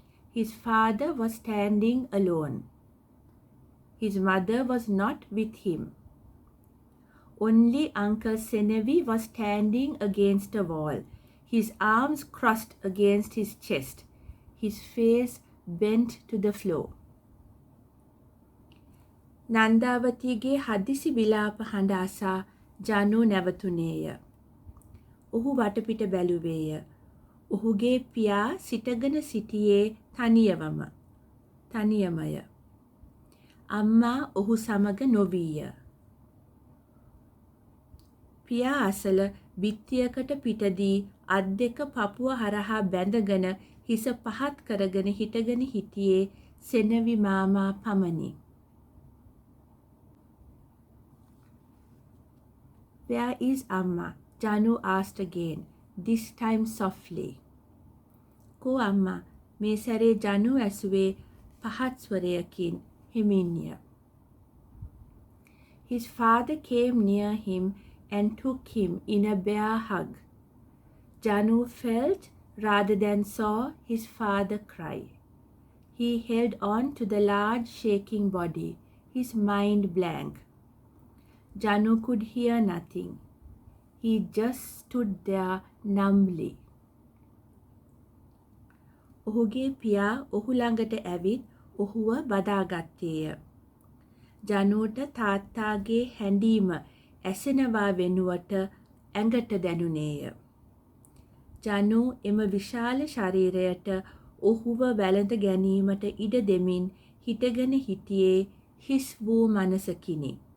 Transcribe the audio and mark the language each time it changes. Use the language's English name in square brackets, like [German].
[English] His father was standing alone. His mother was not with him. Only Uncle Senevi was standing against a wall, his arms crossed against his chest, his face bent to the floor. [Sinhala] නන්දාවතිගේ හදිසි විලාප හඬ අසා ජනු නැවතුණේය. ඔහු වටපිට බැලුවේය. ඔහුගේ පියා සිටගෙන සිටියේ තනියමය. අම්මා ඔහු සමග නොවීය. පියා අසල බිත්තියකට පිටදී අත් දෙක පපුව හරහා බැඳගෙන හිස පහත් කරගෙන හිටගෙන හිටියේ සෙනවි මාමා පමණි. [English] Where is Amma? Janu asked again, this time softly. [Sinhala] කෝ අම්මා? මේ සැරේ ජනු ඇසුවේ පහත් ස්වරයකින් හිමින්ය. [English] His father came near him and took him in a bear hug. Janu felt rather than saw his father cry. He held on to the large shaking body, his mind blank. Janu could hear nothing. He just stood there numbly. [Sinhala] ඔහුගේ පියා ඔහු ළඟට ඇවිත් ඔහුව බදාගත්තේය. ජනුට තාත්තාගේ හැඬීම ඇසෙනවා වෙනුවට ඇඟට දැනුනේය. ජනු එම විශාල ශරීරයට ඔහුව වැළඳ ගැනීමට ඉඩ දෙමින් හිටගෙන හිටියේ හිස් වූ මනසකිනි.